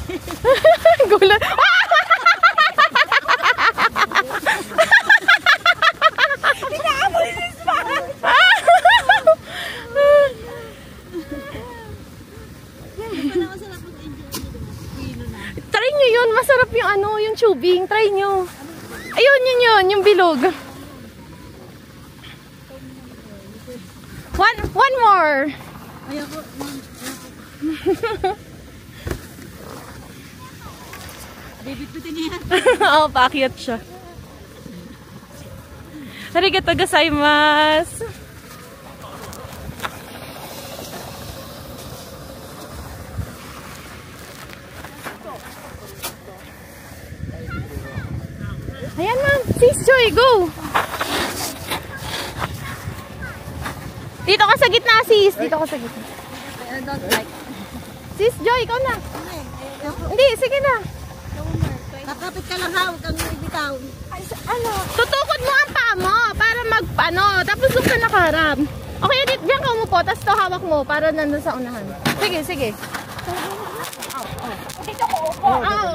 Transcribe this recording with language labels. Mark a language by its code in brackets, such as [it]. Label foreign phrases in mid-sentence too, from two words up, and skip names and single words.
[tl] Gulat. Try nyo yun. Masarap yung ano, yung tubing. Try nyo. Ayun, yun. Yung bilog. [en] One more. [tl] Ayoko. Bibit-bitin niya. Oo, paakyat siya. [ja] ありがとうございます. [tl] Ayan ma'am. Sis Joy, go! Dito ka sa gitna, sis. Dito ka sa gitna. [en] I don't like. [tl] Sis Joy, ikaw na. Hindi, sige na. Kakapit ka lang ha, huwag kang ibitaw. Ano? Tutukod mo ang paa mo para mag-ano. Tapos doon ka nakaharap. Okay, diyan ka umupo. Tapos ito hawak mo para nandun sa unahan. Sige, sige. Dito ko upo. Oo.